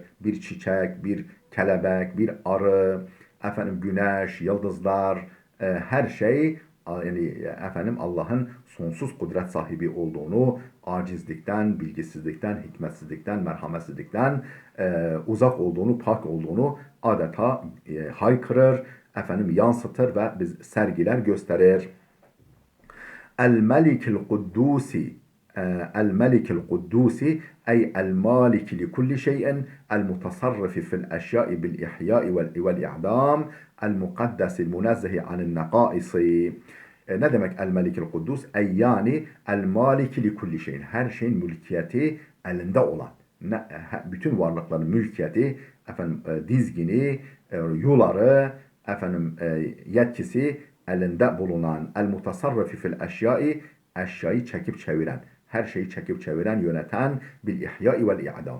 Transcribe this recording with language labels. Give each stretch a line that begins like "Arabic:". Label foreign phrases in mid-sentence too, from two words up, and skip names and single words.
Turkish: Bir çiçek, bir kelebek, bir arı, güneş, yıldızlar, her şey, yani Allah'ın sonsuz kudret sahibi olduğunu, acizlikten, bilgisizlikten, hikmetsizlikten, merhametsizlikten uzak olduğunu, pak olduğunu adeta haykırır, yansıtır ve biz sergiler, gösterir.
Arabic: الملك القدوس, الملك القدوس أي المالك لكل شيء المتصرف في الأشياء بالإحياء والإعدام المقدس المنزه عن النقائص.
Turkish: Ne demek
Arabic: الملك القدوس?
Turkish: Ey yani
Arabic: المالك لكل شيء.
Turkish: Her şeyin mülkiyeti elinde olan. Bütün varlıkların mülkiyeti, efendim, dizgini, yuları, efendim, yetkisi elinde bulunan
Arabic: المتصرف في الأشياء,
Turkish: eşyayı çekip çeviren, her şeyi çekip çeviren, yöneten
Arabic: بالإحياء والإعدام.